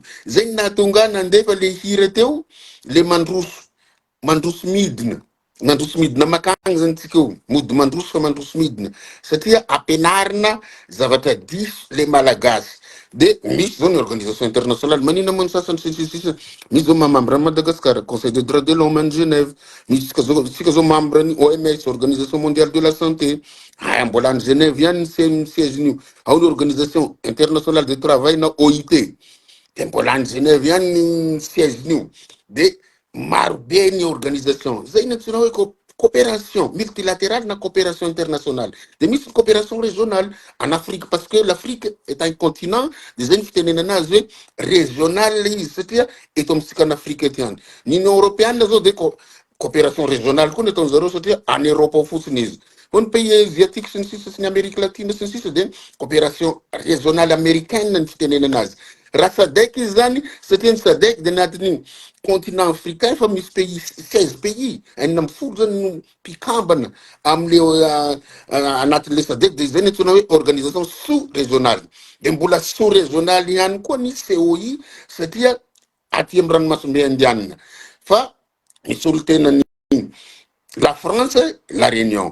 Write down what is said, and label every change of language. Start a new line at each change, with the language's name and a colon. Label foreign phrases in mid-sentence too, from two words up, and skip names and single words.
Malagasy: Zay nahatonga nandefa le hira teo le mandroso midina makagny zany tsika io mody mandroso fa mandroso midina satria ampianarina zavatra diso le malagasy. De misy zao ny
French: organisation internationale
Malagasy: manina moa ny sasany sisisisa misy zao mamambre Madagascar
French: Conseil des droits de l'homme en Genève,
Malagasy: misy tsika zao membre ny OMS Organisation mondiale de la santé mbola any Genève ihany ny siège-nio. Ao ny
French: organisation internationale de travail
Malagasy: na OIT de mbola any Genève ihany ny siège-nio. De maro be ny organisation zay natsina hoe
French: coopération multilatérale
Malagasy: na
French: coopération internationale
Malagasy: de misy
French: coopération régionale en Afrique parce que l'Afrique est un continent des invités régional
Malagasy: izy satria eto amitsika
French: en Afrique
Malagasy: ety ihany l'Union européenne zao de
French: coopération régionale
Malagasy: koa nataony zareo satria
French: en Europe
Malagasy: fotsiny izy ho ny
French: pays asiatique
Malagasy: sy ny sisa sy ny Amérique latine sy ny sisa de
French: coopération régionale américaine
Malagasy: ny fitenenana azy raha SADC izy zany satria ny SADC de anatin'ny
French: continent africain
Malagasy: fa misy pays 16 pays enina amby folo zany no mpikambana am'le anatin'le SADC de zay ny antsoina hoe
French: organisation sous régionale
Malagasy: de mbola
French: sous régionale
Malagasy: ihany koa ny COI satria aty amin'ny ranomasombe indianina fa misy olo tena ny la France, la Réunion.